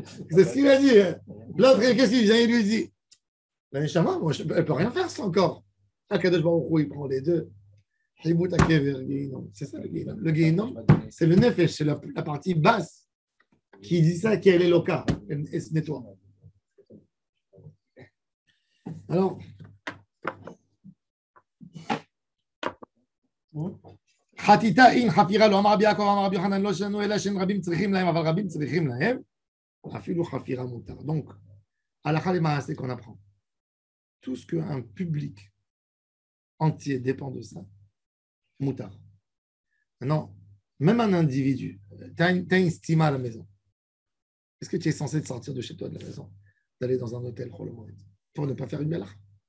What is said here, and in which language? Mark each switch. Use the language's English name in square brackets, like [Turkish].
[French] C'est ce qu'il a dit. L'autre, qu'est-ce qu'il vient? Il lui dit la Neshama, moi, elle ne peut rien faire sans corps. Akadosh Baruch Hu, il prend les deux. C'est ça le Gehinnom. Le Gehinnom, c'est le Nefesh, c'est la partie basse qui dit ça, qui est l'Eloka. Elle se nettoie. [Hebrew] Alors, חטיטה אין חפירה לא אמר רבי יעקב אמר רבי יוחנן לא שלנו אלא שאין רבים צריכים להם אבל רבים צריכים להם אפילו חפירה מותר. [French] Donc הלכה למעשה qu'on apprend tout ce qu'un public entier dépend de ça moutar. Maintenant même un individu tu as une stima à la maison, est-ce que tu es censé te sortir de chez toi de la maison, d'aller dans un hôtel pour ne pas faire une belle arme?